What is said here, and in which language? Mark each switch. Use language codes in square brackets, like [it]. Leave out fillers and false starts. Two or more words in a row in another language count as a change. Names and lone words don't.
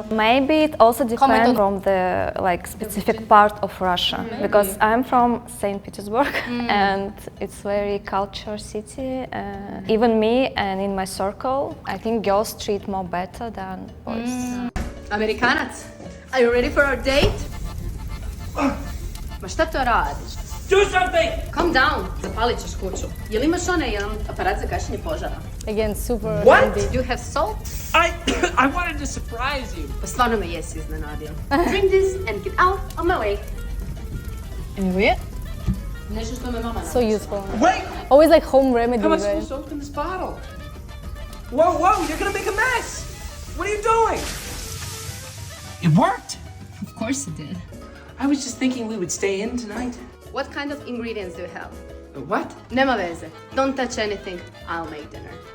[en] Maybe it also depends from the like specific part of Russia, because I'm from St. Petersburg and it's very culture city. Even me and in my circle, I think girls treat more better than boys. Amerikanac, are you ready for our date? [hr] Ma šta to radiš? [en] Do something! Calm down, [hr] zapalit ćeš kuću. Jel imaš jedan aparat za gašenje požara? [en] Again, super What? handy. Do you have salt? I wanted to surprise you. [hr] Pa stvarno me jesi iznenadio. [en] Drink this and get out of my way. [hr] Nešto što me mama [en] So useful. Wait! Always like home remedies, How am I right? supposed to open this bottle? Whoa, you're gonna make a mess! What are you doing? It worked! Of course it did. I was just thinking we would stay in tonight. What kind of ingredients do you have? What? [hr] Nema veze. [en] Don't touch anything. I'll make dinner.